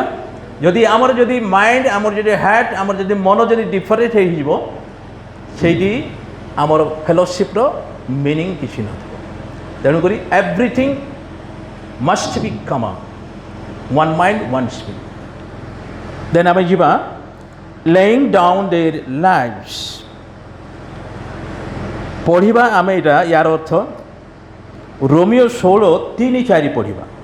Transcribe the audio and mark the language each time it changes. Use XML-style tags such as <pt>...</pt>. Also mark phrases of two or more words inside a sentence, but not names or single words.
<or>ଯଦି ଆମର ଯଦି ମାଇଣ୍ଡ, ଆମର ଯଦି ହେଡ୍, ଆମର ଯଦି ମନ ଯଦି ଡିଫରେଣ୍ଟ ହେଇଯିବ, ସେଇଠି ଆମର</or> <en>fellowshipର meaning</en> <or>କିଛି ନଥିବ।</or> <en>ତେଣୁକରି everything must be common, one mind one spirit. then</en> <or>ଆମେ ଯିବା</or> <en>laying down their lives।</en> <or>ପଢ଼ିବା ଆମେ ଏଇଟା, ୟାର ଅର୍ଥ ରୋମିଓ 16:3-4 ପଢ଼ିବା।</or>